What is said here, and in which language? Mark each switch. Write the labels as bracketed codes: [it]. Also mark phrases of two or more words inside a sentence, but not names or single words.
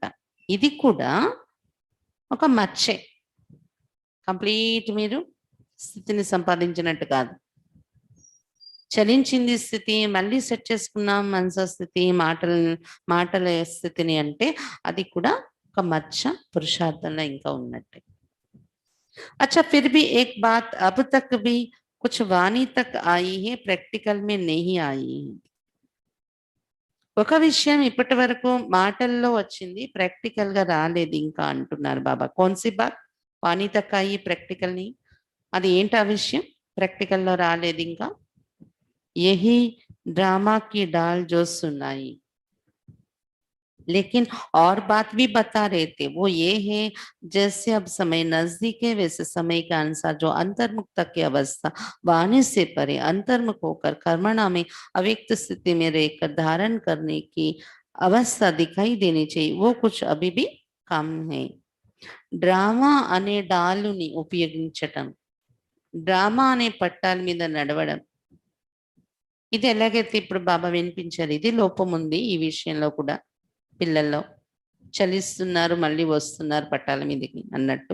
[te] ఇది కూడా ఒక మచ్చే, కంప్లీట్ మీరు స్థితిని సంపాదించినట్టు కాదు. చలించింది స్థితి, మళ్ళీ సెట్ చేసుకున్నాం మనసు స్థితి, మాటల స్థితిని అంటే అది కూడా ఒక మచ్చ పురుషార్థంలో ఇంకా ఉన్నట్టే. [hi] अच्छा, फिर भी एक बात अब तक भी कुछ वाणी तक आई है, प्रैक्टिकल में नहीं आई है. [te] ఒక విషయం ఇప్పటి వరకు మాటల్లో వచ్చింది, ప్రాక్టికల్ గా రాలేదు ఇంకా అంటున్నారు బాబా. [hi] कौनसी बात वाणी तक आई प्रैक्टिकल नी, [te] అది ఏంటి ఆ విషయం? ప్రాక్టికల్లో రాలేదు ఇంకా. [hi] यही ड्रामा की डाल जो सुनाई, लेकिन और बात भी बता रहे थे, वो ये है जैसे अब समय नजदीक है, वैसे समय के अनुसार जो अंतर्मुक्त की अवस्था वाणी से परे अंतर्मुख होकर कर्मणा में अव्यक्त स्थिति में रहकर धारण करने की अवस्था दिखाई देनी चाहिए, वो कुछ अभी भी कम है. [te] డ్రామా అనే డాలుని ఉపయోగించటం, డ్రామా అనే పట్టాల మీద నడవడం, ఇది ఎలాగైతే ఇప్పుడు బాబా వినిపించారు, ఇది లోపం ఉంది ఈ విషయంలో కూడా. పిల్లల్లో చలిస్తున్నారు, మళ్ళీ వస్తున్నారు పట్టాల మీదకి అన్నట్టు.